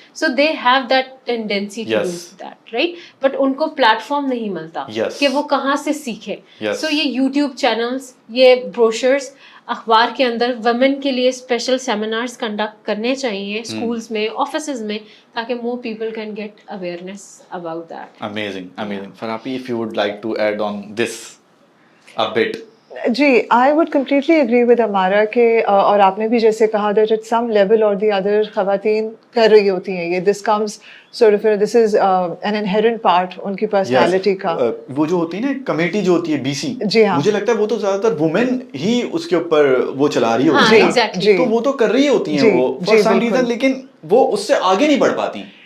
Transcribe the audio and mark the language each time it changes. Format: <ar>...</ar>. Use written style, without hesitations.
<en>so they have that tendency to do that, right,</en> <ur>but in کو plate form نہیں ملتا کہ وہ کہاں سے سیکھے. سو یہ یوٹیوب چینلس, یہ بروشرس, اخبار کے اندر ویمن کے لیے اسپیشل سیمینارز کنڈکٹ کرنے چاہیے اسکولس میں, آفیسز میں, تاکہ</ur> <en>More people can get awareness about that. Amazing, amazing. Farapi, if you would like to add on this a bit.</en> <ur>جی,</ur> <en>I would completely agree with</en> <ur>ہمارا کہ, اور آپ نے بھی جیسے کہا دیٹ ایٹ سم لیول اور دی ادر خواتین کر رہی ہوتی ہیں یہ.</ur> <en>this comes sort of, this is an inherent part</en> <ur>in کی پرسنالٹی کا. وہ جو ہوتی ہے نا کمیٹی جو ہوتی ہے BC, جی ہاں, مجھے لگتا ہے وہ تو زیادہ تر وومن ہی اس کے اوپر وہ چلا رہی ہوتی ہیں, تو وہ تو کر رہی ہوتی ہیں وہ فار سم ریزن, لیکن وہ اس سے آگے نہیں بڑھ پاتی.</ur>